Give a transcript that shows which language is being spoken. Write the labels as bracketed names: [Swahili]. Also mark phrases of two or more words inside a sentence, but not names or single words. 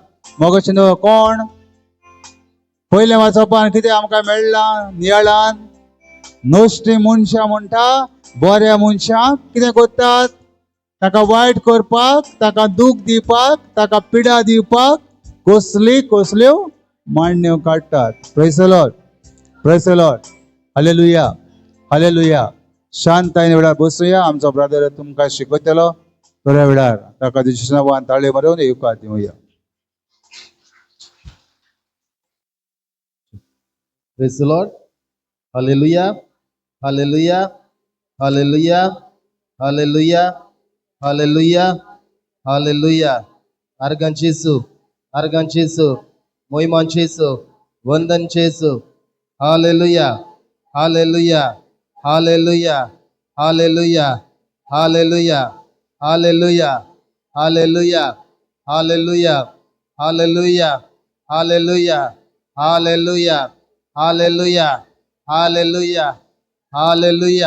[Konkani] मोगाचे न्हू, कोण पयले वाचपान कितें आमकां मेळ्ळां नियाळान? नुस्तीं मनशां म्हणटा बऱ्या मनशाक कितें करतात? ताका वायट करपाक, ताका दूख दिवपाक, ताका पिडा दिवपाक कसल्यो मांडण्यो काडटात. [English] praise the Lord, praise the Lord. [Konkani] हालेलुया, हालेलुया. शांतायेन वेळार बसूया. आमचो ब्रदर तुमकां शिकयतलो. थोड्या वेळार ताका तुज्या नांवान ताळे मारून येवकार दिवया. [English] Praise the Lord. Hallelujah. Hallelujah. Hallelujah. Hallelujah. Hallelujah. Hallelujah. [Konkani] Argan Jesu. Argan Jesu. Moiman Jesu. Vandan Jesu. [English] Hallelujah. Hallelujah. Hallelujah. Hallelujah. Hallelujah. Hallelujah. Hallelujah. Hallelujah. Hallelujah. Hallelujah. Hallelujah. Hallelujah. Hallelujah. Hallelujah.